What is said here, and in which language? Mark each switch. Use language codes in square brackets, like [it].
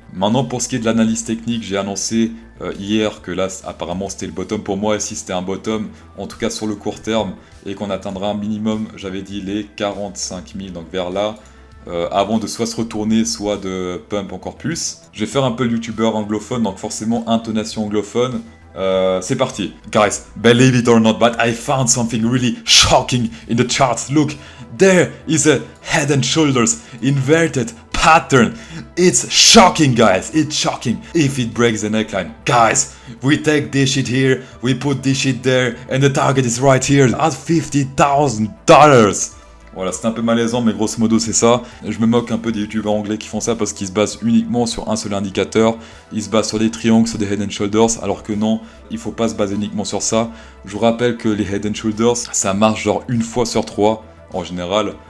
[fr] Maintenant, pour ce qui est de l'analyse technique, j'ai annoncé hier que là, apparemment, c'était le bottom pour moi, et si c'était un bottom, en tout cas sur le court terme, et qu'on atteindra un minimum, j'avais dit les 45 000, donc vers là, avant de soit se retourner, soit de pump encore plus. Je vais faire un peu le youtubeur anglophone, donc forcément intonation anglophone. C'est parti. [en] Guys, believe it or not, but I found something really shocking in the charts. Look, there is a head and shoulders inverted pattern. It's shocking, guys. It's shocking. If it breaks the neckline, guys, we take this shit here, we put this shit there, and the target is right here at $50,000. [fr] Voilà, c'est un peu malaisant, mais grosso modo c'est ça. Je me moque un peu des youtubeurs anglais qui font ça parce qu'ils se basent uniquement sur un seul indicateur. Ils se basent sur des triangles, sur des head and shoulders, alors que non, il faut pas se baser uniquement sur ça. Je vous rappelle que les head and shoulders, ça marche genre une fois sur 3 en général.